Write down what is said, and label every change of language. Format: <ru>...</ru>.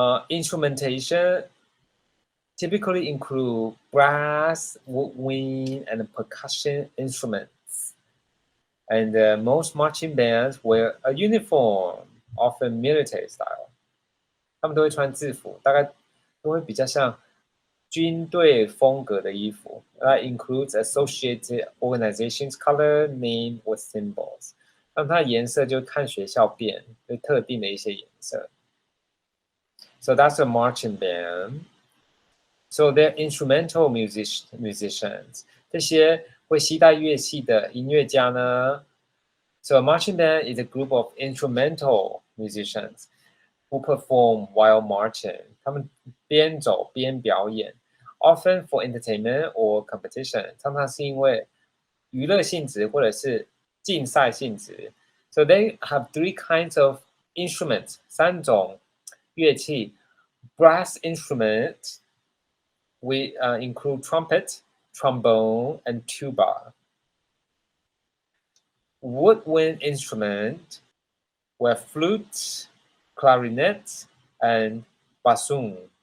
<en>Instrumentation typically include brass, woodwind, and percussion instruments. And most marching bands wear a uniform, often military style.</en> <zh>他们都会穿制服，大概都会比较像军队风格的衣服。</zh> <en>That includes associated organizations, color, name, or symbols.</en> <zh>那它的颜色就看学校变，就特定的一些颜色。</zh> <en>So that's a marching band. So they're instrumental musicians.</en> <zh>这些会携带乐器的音乐家呢</zh> <en>So a marching band is a group of instrumental musicians who perform while marching.</en> <zh>他们边走边表演</zh> <en>often for entertainment or competition.</en> <zh>常常是因为娱乐性质或者是竞赛性质。</zh> <en>So they have three kinds of instruments.</en> <zh>三种乐器</zh> <en>Brass instruments we include trumpet, trombone, and tuba. Woodwind instruments were flute, clarinet, and bassoon.</en>